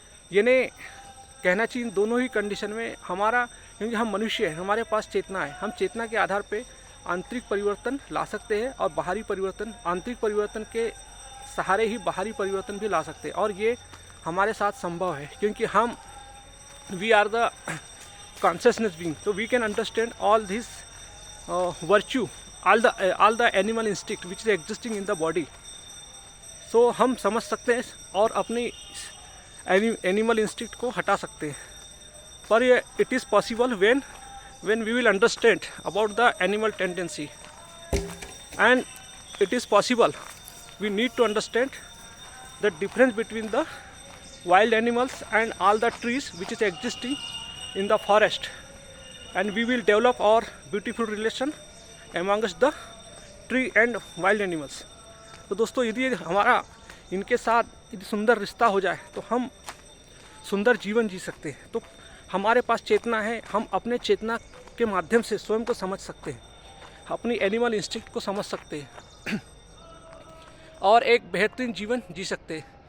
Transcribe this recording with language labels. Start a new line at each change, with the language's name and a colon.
Hindi: यानी कहना चाहिए दोनों ही कंडीशन में हमारा, क्योंकि हम मनुष्य हैं, हमारे पास चेतना है, हम चेतना के आधार पे आंतरिक परिवर्तन ला सकते हैं और बाहरी परिवर्तन, आंतरिक परिवर्तन के सहारे ही बाहरी परिवर्तन भी ला सकते हैं, और ये हमारे साथ संभव है क्योंकि
English: We are the consciousness being, तो we can understand all this virtue, all the animal instinct which is existing in the body.
Hindi: सो हम समझ सकते हैं और अपनी एनिमल इंस्टिंक्ट को हटा सकते हैं।
English: पर it is possible when we will understand about the animal tendency, and it is possible we need to understand the difference between the wild animals and all the trees which is existing in the forest, and we will develop our beautiful relation amongst the tree and wild animals.
Hindi: तो दोस्तों यदि हमारा इनके साथ यदि सुंदर रिश्ता हो जाए तो हम सुंदर जीवन जी सकते हैं। तो हमारे पास चेतना है, हम अपने चेतना के माध्यम से स्वयं को समझ सकते हैं, अपनी एनिमल इंस्टिंक्ट को समझ सकते हैं और एक बेहतरीन जीवन जी सकते हैं।